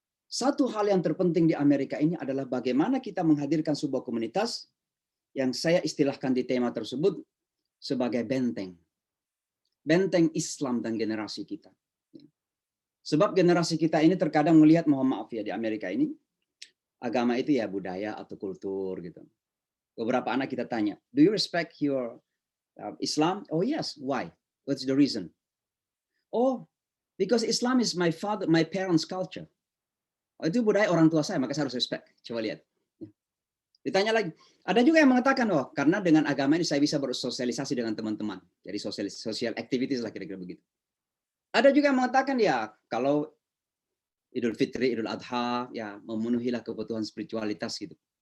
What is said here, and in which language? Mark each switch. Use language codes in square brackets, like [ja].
[id] Satu hal yang terpenting di Amerika ini adalah bagaimana kita menghadirkan sebuah komunitas yang saya istilahkan di tema tersebut sebagai benteng. Benteng Islam dan generasi kita. Sebab generasi kita ini terkadang melihat, mohon maaf ya, di Amerika ini, agama itu ya budaya atau kultur gitu. Beberapa anak kita tanya, [en] "Do you respect your Islam?" "Oh yes." "Why? What's the reason?" "Oh, because Islam is my parents' culture." [id] Oh, itu budaya orang tua saya, maka saya harus respect. Coba lihat. Ditanya lagi, ada juga yang mengatakan, oh karena dengan agama ini saya bisa bersosialisasi dengan teman-teman. Jadi social activities lah kira-kira begitu. Ada juga yang mengatakan ya kalau Idul Fitri, Idul Adha, ya memenuhilah kebutuhan spiritualitas gitu.